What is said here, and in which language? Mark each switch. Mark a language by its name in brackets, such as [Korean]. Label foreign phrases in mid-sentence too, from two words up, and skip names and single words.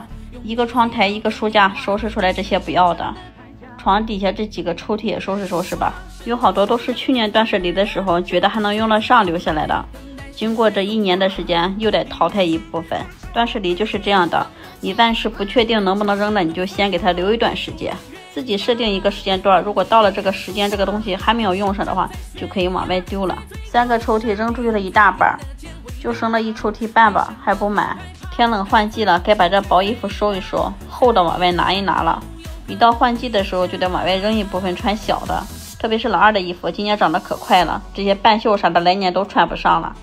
[Chinese] 一個窗台一個書架，收拾出來這些不要的，床底下這幾個抽屜也收拾收拾吧，有好多都是去年斷捨離的時候覺得還能用得上留下來的，經過這1年的時間又得淘汰一部分。斷捨離就是這樣的，你暫時不確定能不能扔了，你就先給它留一段時間，自己設定一個時間段，如果到了這個時間這個東西還沒有用上的話，就可以往外丟了。3 個抽屜扔出去了一大半，就剩了1抽屜半吧，還不滿。天冷換季了，該把這薄衣服收一收，厚的往外拿一拿了。一到換季的時候就得往外扔一部分穿小的，特別是老二的衣服，今年長得可快了，這些半袖啥的來年都穿不上了。